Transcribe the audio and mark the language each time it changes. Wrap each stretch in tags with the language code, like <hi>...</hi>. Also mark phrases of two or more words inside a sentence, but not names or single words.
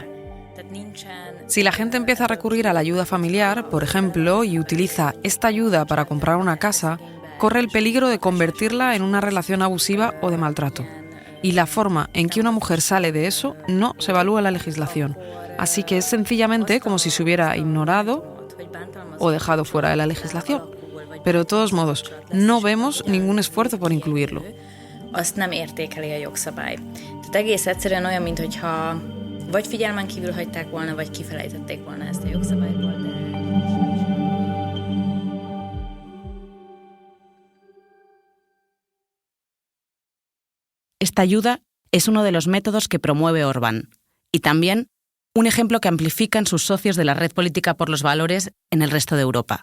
<es>Si la gente empieza a recurrir a la ayuda familiar, por ejemplo, y utiliza esta ayuda para comprar una casa, corre el peligro de convertirla en una relación abusiva o de maltrato. Y la forma en que una mujer sale de eso no se evalúa en la legislación. Así que es sencillamente como si se hubiera ignorado o dejado fuera de la legislación. Pero de todos modos, no vemos ningún esfuerzo por incluirlo.</es> <hu>Azt nem értékeli a jogszabály. Tehát egész egyszerűen olyan, mintha vagy figyelmen kívül hagyták volna, vagy kifelejtették volna ezt a jogszabályból.</hu> <es>Esta ayuda es uno de los métodos que promueve Orbán y también un ejemplo que amplifican sus socios de la Red Política por los Valores en el resto de Europa.</es>